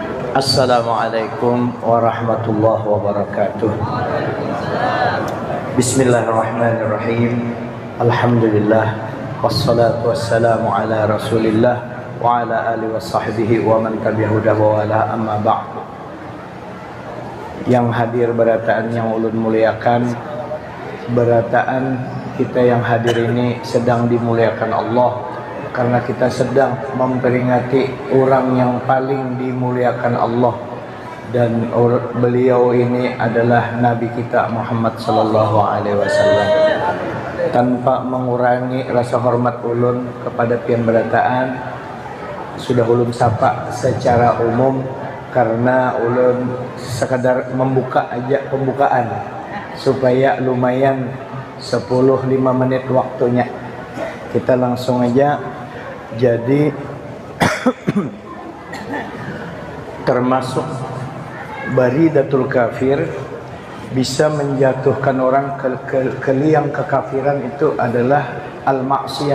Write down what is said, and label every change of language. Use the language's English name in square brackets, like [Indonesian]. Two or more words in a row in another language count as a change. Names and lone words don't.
[Arabic] السلام عليكم ورحمة الله وبركاته. بسم الله الرحمن الرحيم. الحمد لله والصلاة والسلام على رسول الله وعلى آله وصحبه ومن تبعه ووالى، أما بعد. [Indonesian] Yang hadir berataan yang ulun muliakan, berataan kita yang hadir ini sedang dimuliakan Allah, karena kita sedang memperingati orang yang paling dimuliakan Allah, dan beliau ini adalah Nabi kita Muhammad [Arabic] صلى الله عليه وسلم. [Indonesian] Tanpa mengurangi rasa hormat ulun kepada [Banjar] pian berataan, [Indonesian] sudah ulun sapa secara umum karena ulun sekadar membuka aja pembukaan supaya lumayan 10-5 menit waktunya. Kita langsung aja. Jadi termasuk baridatul kafir, bisa menjatuhkan orang ke liang kekafiran, itu adalah al-maksiyah.